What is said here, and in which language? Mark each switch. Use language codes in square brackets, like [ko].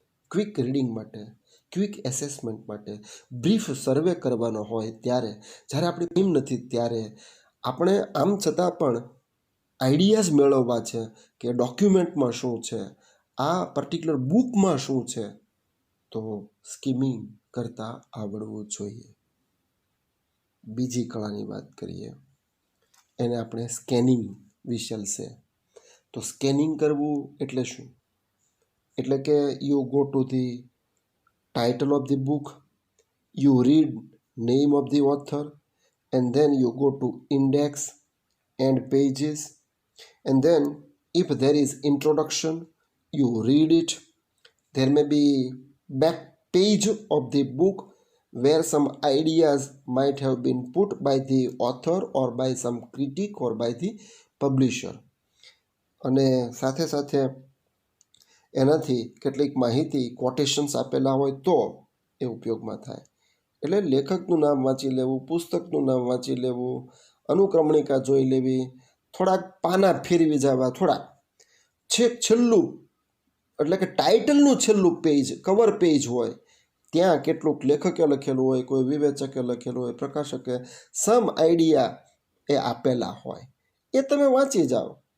[gu] Quick reading માટે, quick assessment માટે, brief સર્વે કરવાનો હોય ત્યારે, જ્યારે આપણી ટીમ નથી ત્યારે આપણે આમ છતાં પણ આઈડિયાઝ મેળવવા છે કે ડોક્યુમેન્ટમાં શું છે, આ પર્ટિક્યુલર બુકમાં શું છે, તો સ્કીમિંગ કરતાં આવડવું જોઈએ. બીજી કળાની વાત કરીએ, એને આપણે સ્કેનિંગ વિશેલ છે. તો સ્કેનિંગ કરવું એટલે શું? એટલે કે [en] You go to the title of the book, you read name of the author, and then you go to index and pages, and then if there is introduction, you read it. There may be back page of the book where some ideas might have been put by the author or by some critic or by the publisher. [gu] અને સાથે સાથે એનાથી કેટલીક માહિતી, કોટેશન્સ આપેલા હોય તો એ ઉપયોગમાં થાય. એટલે લેખકનું નામ વાંચી લેવું, પુસ્તકનું નામ વાંચી લેવું, અનુક્રમણિકા જોઈ લેવી, થોડાક પાના ફેરવી જવા, થોડાક છેલ્લું એટલે કે ટાઇટલનું છેલ્લું પેજ, કવર પેજ હોય ત્યાં કેટલુંક લેખકે લખેલું હોય, કોઈ વિવેચકે લખેલું હોય, પ્રકાશકે સમ આઈડિયા એ આપેલા હોય, એ તમે વાંચી જાઓ.